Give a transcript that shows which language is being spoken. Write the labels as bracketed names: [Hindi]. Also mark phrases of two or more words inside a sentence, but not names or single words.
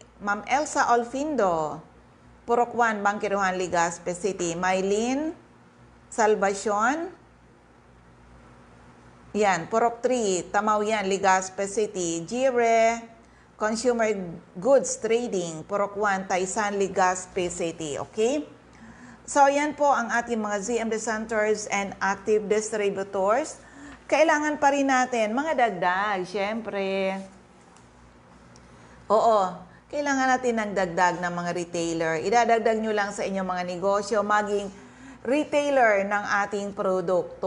[Filipino] Ma'am Elsa Olfindo, Purok 1, Bangkiruhan, Legazpi City. Mylene Salvacion, Purok 3, Tamaw, Legazpi City. Jire Consumer Goods Trading, Purok 1, Taysan, Legazpi City. Okay? So, yan po ang ating mga ZMD [English] centers and active distributors. [Filipino] Kailangan pa rin natin mga dagdag, syempre. Oo, kailangan natin ng dagdag ng mga retailer. Idadagdag nyo lang sa inyong mga negosyo, maging retailer ng ating produkto.